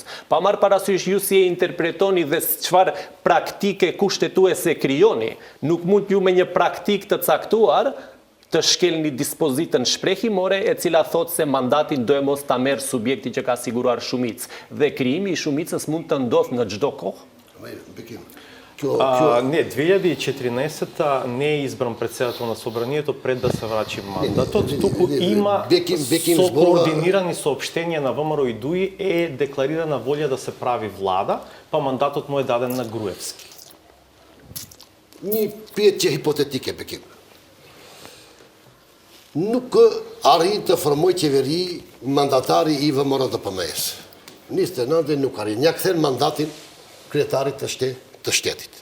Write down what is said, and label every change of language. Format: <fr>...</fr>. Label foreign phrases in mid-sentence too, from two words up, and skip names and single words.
<sq>Pa marrë parasysh ju si e interpretoni dhe çfarë praktike kushtetuese krijoni, nuk mund ju me një praktik të caktuar të shkelni dispozitën shprehimore e cila thotë se mandatin do e mos ta merr subjekti që ka siguruar shumicë. Dhe krijimi i shumicës mund të ndodhë në çdo kohë.</sq> <mk>Не, 2014 не е избран председател на собранието пред да се врачи мандатот. Туку има со координирани соопштенија на ВМРО и ДУИ е декларирана волја да се прави влада, па мандатот му е даден на Груевски.</mk> <sq>Një pyetje hipotetike, Bekim. Nuk arrin të formoj qeveri mandatari i VMRO dhe PMS. 29 nuk arrin. Ja kthen mandatin kryetarit të shtetit.</sq>